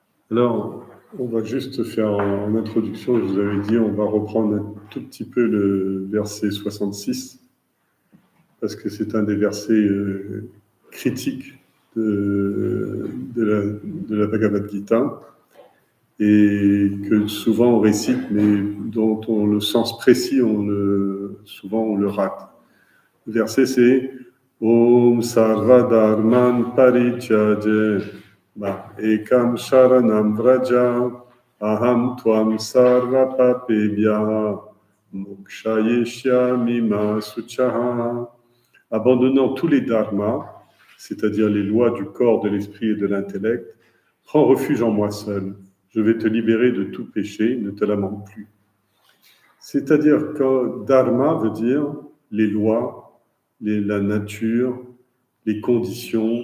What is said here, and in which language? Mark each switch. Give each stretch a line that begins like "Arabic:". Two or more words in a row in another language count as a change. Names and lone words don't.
French: Alors, on va juste faire en introduction, je vous avais dit, on va reprendre un tout petit peu le verset 66, parce que c'est un des versets critiques de la Bhagavad Gita, et que souvent on récite, mais dont le sens précis, souvent on le rate. Le verset c'est
Sanskrit: ॐ सर्व धर्मान् परित्यज्य एकं शरणं व्रज अहं त्वं सर्व पापेभ्य मोक्षयेष्यामि मा शुचः.
French: Abandonnant tous les dharmas, c'est-à-dire les lois du corps, de l'esprit et de l'intellect, prends refuge en moi seul. Je vais te libérer de tout péché, ne te lamente plus. C'est-à-dire que dharma veut dire les lois, la nature, les conditions.